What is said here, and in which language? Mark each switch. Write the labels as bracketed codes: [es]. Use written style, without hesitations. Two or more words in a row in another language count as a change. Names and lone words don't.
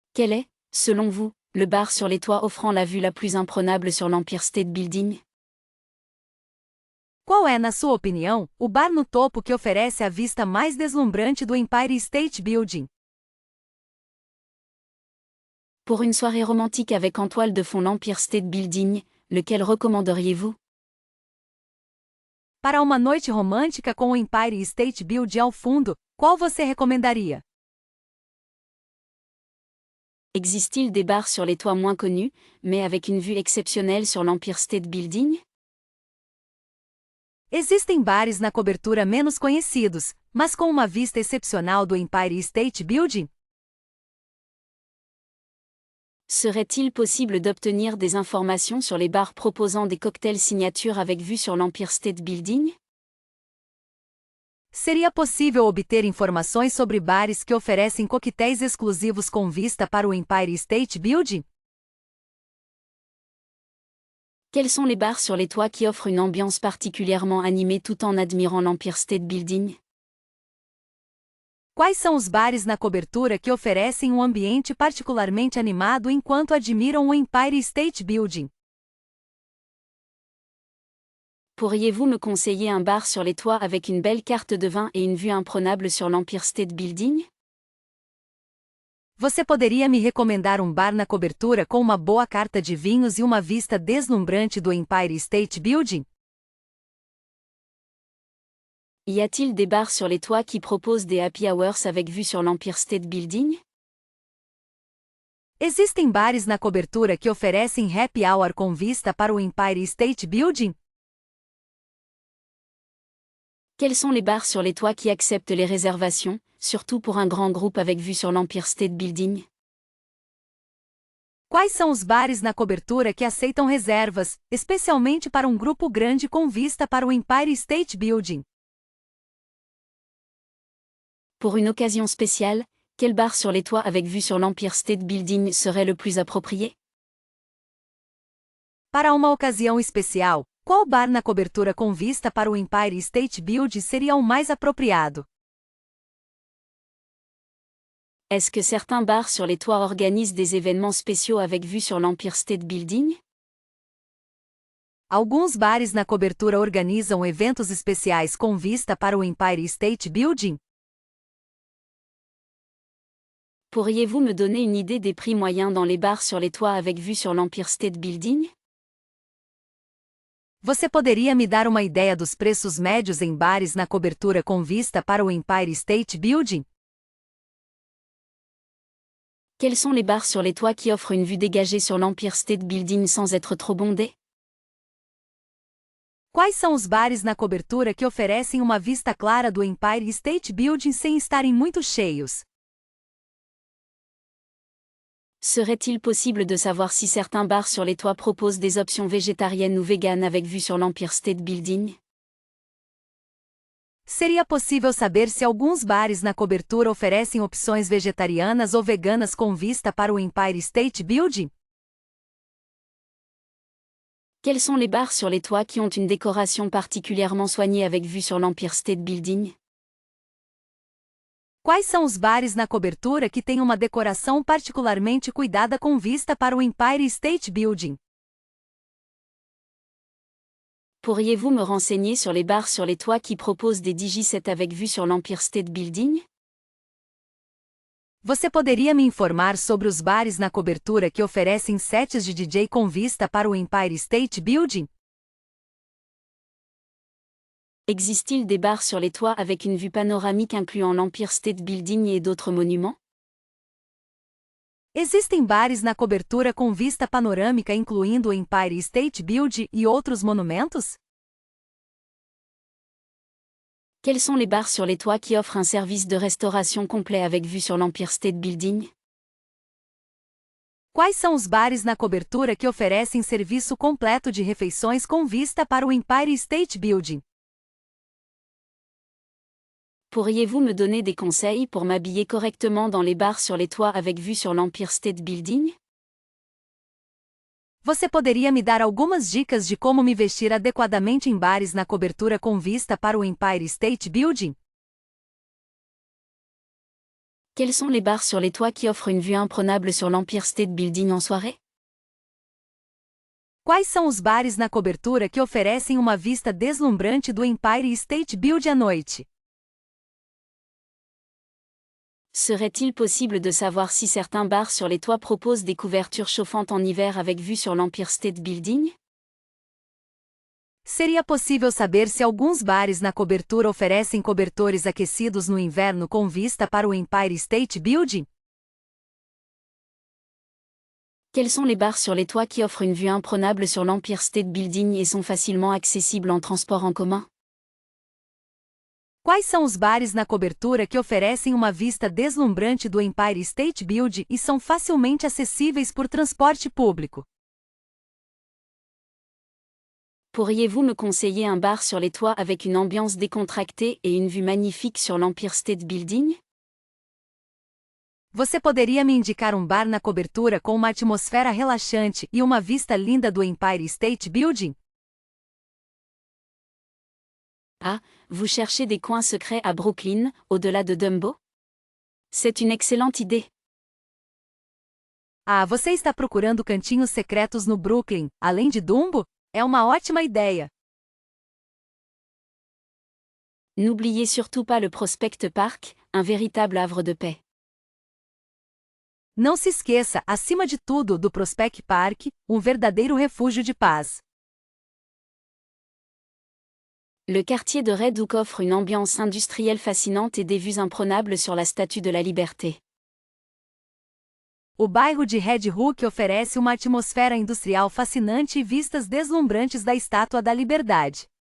[fr] Quel est, selon vous, le bar sur les toits offrant la vue la plus imprenable sur l'Empire State Building? [pt] Qual é, na sua opinião, o bar no topo que oferece a vista mais deslumbrante do Empire State Building? [fr] Pour une soirée romantique avec en toile de fond l'Empire State Building, lequel recommanderiez-vous? [pt] Para uma noite romântica com o Empire State Building ao fundo, qual você recomendaria? [fr] Existe-t-il des bars sur les toits moins connus, mais avec une vue exceptionnelle sur l'Empire State Building? [pt] Existem bares na cobertura menos conhecidos, mas com uma vista excepcional do Empire State Building? [fr] Serait-il possible d'obtenir des informations sur les bars proposant des cocktails signature avec vue sur l'Empire State Building? [pt] Seria possível obter informações sobre bares que oferecem coquetéis exclusivos com vista para o Empire State Building? [fr] Quels sont les bars sur les toits qui offrent une ambiance particulièrement animée tout en admirant l'Empire State Building? [pt] Quais são os bares na cobertura que oferecem um ambiente particularmente animado enquanto admiram o Empire State Building? [fr] Pourriez-vous me conseiller un bar sur les toits avec une belle carte de vin et une vue imprenable sur l'Empire State Building? [pt] Você poderia me recomendar um bar na cobertura com uma boa carta de vinhos e uma vista deslumbrante do Empire State Building? [fr] Y a-t-il des bars sur les toits qui proposent des [en] happy hours [fr] avec vue sur l'Empire State Building? [pt] Existem bares na cobertura que oferecem [en] happy hour [pt] com vista para o Empire State Building? [fr] Quels sont les bars sur les toits qui acceptent les réservations, surtout pour un grand groupe avec vue sur l'Empire State Building? [pt] Quais são os bares na cobertura que aceitam reservas, especialmente para um grupo grande com vista para o Empire State Building? [fr] Pour une occasion spéciale, quel bar sur les toits avec vue sur l'Empire State Building serait le plus approprié? [pt] Para uma ocasião especial, qual bar na cobertura com vista para o Empire State Building seria o mais apropriado? [fr] Est-ce que certains bars sur les toits organisent des événements spéciaux avec vue sur l'Empire State Building? [pt] Alguns bares na cobertura organizam eventos especiais com vista para o Empire State Building? [fr] Pourriez-vous me donner une idée des prix moyens dans les bars sur les toits avec vue sur l'Empire State Building? [pt] Você poderia me dar uma ideia dos preços médios em bares na cobertura com vista para o Empire State Building? [fr] Quels sont les bars sur les toits qui offrent une vue dégagée sur l'Empire State Building sans être trop bondés? [pt] Quais são os bares na cobertura que oferecem uma vista clara do Empire State Building sem estarem muito cheios? [fr] Serait-il possible de savoir si certains bars sur les toits proposent des options végétariennes ou véganes avec vue sur l'Empire State Building? [pt] Seria possível saber se alguns bares na cobertura oferecem opções vegetarianas ou veganas com vista para o Empire State Building? [fr] Quels sont les bars sur les toits qui ont une décoration particulièrement soignée avec vue sur l'Empire State Building? [pt] Quais são os bares na cobertura que têm uma decoração particularmente cuidada com vista para o Empire State Building? [fr] Pourriez-vous me renseigner sur les bars sur les toits qui proposent des digisets avec vue sur l'Empire State Building? [pt] Você poderia me informar sobre os bares na cobertura que oferecem sets de DJ com vista para o Empire State Building? [fr] Existe-t-il des bars sur les toits avec une vue panoramique incluant l'Empire State Building et d'autres monuments? [pt] Existem bares na cobertura com vista panorâmica incluindo o Empire State Building e outros monumentos? [fr] Quels sont les bars sur les toits qui offrent un service de restauration complet avec vue sur l'Empire State Building? [pt] Quais são os bares na cobertura que oferecem serviço completo de refeições com vista para o Empire State Building? [fr] Pourriez-vous me donner des conseils pour m'habiller correctement dans les bars sur les toits avec vue sur l'Empire State Building? [pt] Você poderia me dar algumas dicas de como me vestir adequadamente em bares na cobertura com vista para o Empire State Building? [fr] Quels sont les bars sur les toits qui offrent une vue imprenable sur l'Empire State Building en soirée? [pt] Quais são os bares na cobertura que oferecem uma vista deslumbrante do Empire State Building à noite? [fr] Serait-il possible de savoir si certains bars sur les toits proposent des couvertures chauffantes en hiver avec vue sur l'Empire State Building? [pt] Seria possível saber se alguns bares na cobertura oferecem cobertores aquecidos no inverno com vista para o Empire State Building? [fr] Quels sont les bars sur les toits qui offrent une vue imprenable sur l'Empire State Building et sont facilement accessibles en transport en commun? [pt] Quais são os bares na cobertura que oferecem uma vista deslumbrante do Empire State Building e são facilmente acessíveis por transporte público? [fr] Pourriez-vous me conseiller un bar sur les toits avec une ambiance décontractée et une vue magnifique sur l'Empire State Building? [pt] Você poderia me indicar um bar na cobertura com uma atmosfera relaxante e uma vista linda do Empire State Building? [fr] Ah, vous cherchez des coins secrets à Brooklyn, au-delà de Dumbo? C'est une excellente idée. [pt] Ah, você está procurando cantinhos secretos no Brooklyn, além de Dumbo? É uma ótima ideia. [fr] N'oubliez surtout pas le Prospect Park, un véritable havre de paix. [pt] Não se esqueça, acima de tudo, do Prospect Park, um verdadeiro refúgio de paz. [fr] Le quartier de Red Hook offre une ambiance industrielle fascinante et des vues imprenables sur la Statue de la Liberté. [pt] O bairro de Red Hook oferece uma atmosfera industrial fascinante e vistas deslumbrantes da Estátua da Liberdade.